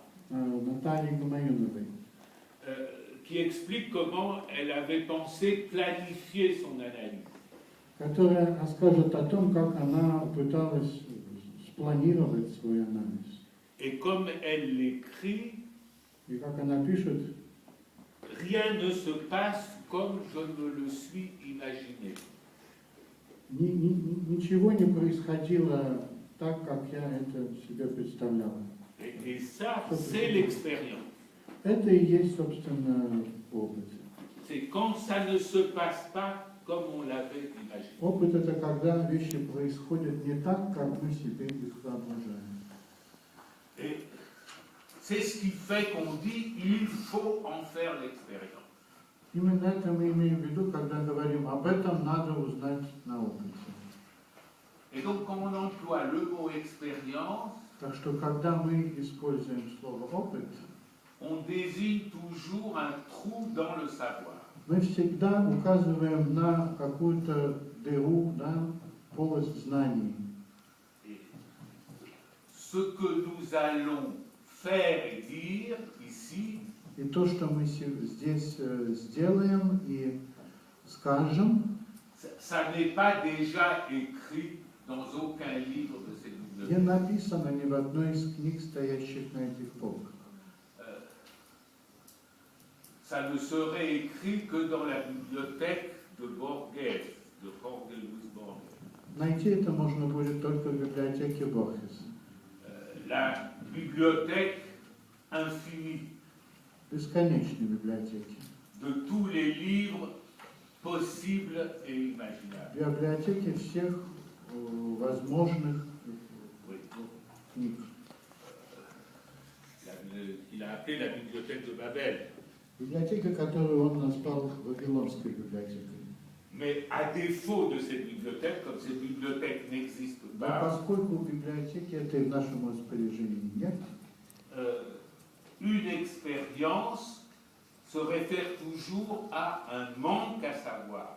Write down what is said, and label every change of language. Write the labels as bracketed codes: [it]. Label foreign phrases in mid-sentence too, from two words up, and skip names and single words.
[ru] Натальи Гомоюновой, [fr] qui explique comment elle avait pensé planifier son analyse. [ru] которая расскажет о том, как она пыталась спланировать свой анализ. [fr] Et comme elle l'écrit, [ru] И как она пишет, [fr] rien ne se passe comme je me le suis imaginé. [ru] Ничего не происходило так, как я это себе представляла. [fr] Et ça, c'est l'expérience. [ru] Это и есть, собственно, опыт. [fr] C'est quand ça ne se passe pas comme on l'avait imaginé. [ru] Опыт – это когда вещи происходят не так, как мы себе их воображаем. [fr] Et c'est ce qui fait qu'on dit il faut en faire l'expérience. [ru] Именно это мы имеем в виду, когда говорим об этом, надо узнать на опыте. [fr] Et donc, quand on emploie le mot expérience, [ru] Так что, когда мы используем слово «опыт», [fr] on désigne toujours un trou dans le savoir. [ru] мы всегда указываем на какую-то дыру, на полость знаний. [fr] Et ce que nous allons faire et dire ici, [ru] И то, что мы здесь сделаем и скажем, [fr] ça n'est pas déjà écrit dans aucun livre de ces [ru] не [fr] bibliothèques. [ru] написано ни в одной из книг, стоящих на этих полках. [fr] Ça ne serait écrit que dans la bibliothèque de Borges, de Jorge Luis Borges. [ru] Найти это можно будет только в библиотеке Борхеса. [fr] La bibliothèque infinie [ru] Бесконечной библиотеки. [fr] de tous les livres possibles et imaginables. [ru] Библиотеки всех возможных книг. [fr] Il a appelé la bibliothèque de Babel. [ru] Библиотека, которую он назвал Вавилонской библиотекой. [fr] Mais à défaut de cette bibliothèque, comme cette bibliothèque n'existe [ru] Но [fr] pas, [ru] поскольку библиотеки этой в нашем распоряжении нет, [fr] une expérience se réfère toujours à un manque à savoir.